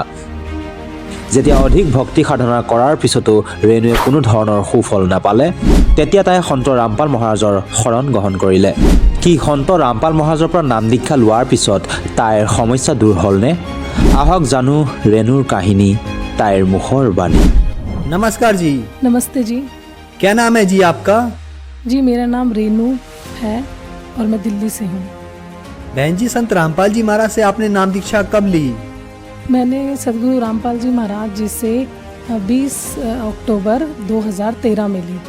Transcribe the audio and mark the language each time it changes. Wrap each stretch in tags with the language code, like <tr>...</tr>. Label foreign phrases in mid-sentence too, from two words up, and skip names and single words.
<as>যেতিয়া অধিক ভক্তি সাধনা কৰাৰ পিছতো ৰেণুৱে কোনো ধৰণৰ সুফল নাপালে, তেতিয়া তাই সন্ত ৰামপাল মহাৰাজৰ শৰণ গ্ৰহণ কৰিলে। কি সন্ত ৰামপাল মহাৰাজৰ পৰা নাম দীক্ষা লোৱাৰ পিছত তাইৰ সমস্যা দূৰ হ'লনে? আহক জানো ৰেণুৰ কাহিনী, তাইৰ মুখৰ বাণী।</as> <hi>नमस्कार जी। नमस्ते जी। क्या नाम है जी आपका? जी मेरा नाम रेनू है और मैं दिल्ली से हूँ। बहन जी, संत रामपाल जी महाराज से आपने नाम दीक्षा कब ली? मैंने सदगुरु रामपाल जी महाराज जी से 20 अक्टूबर 2013 में ली।</hi>